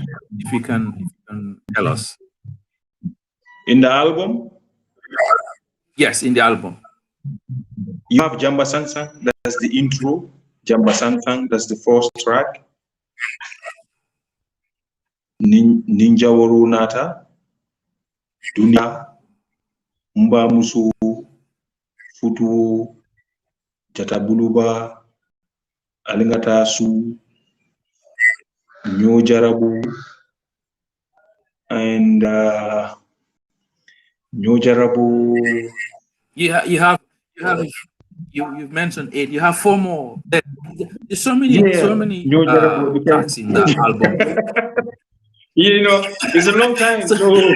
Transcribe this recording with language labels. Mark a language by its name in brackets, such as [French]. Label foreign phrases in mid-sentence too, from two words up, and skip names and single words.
[English] If you can tell us. In the album? Yes, in the album. You have Jamba Sangsang, that's the intro. Jamba Sangsang, that's the first track. Ninja Warunata, Dunia, Mba Musu, Futu, Jatabuluba, Alingata Su, Nyo Jarabu, and Nyo Jarabu. You've mentioned 8. You have 4 more. There's so many tracks in that album. You know, it's a long time. So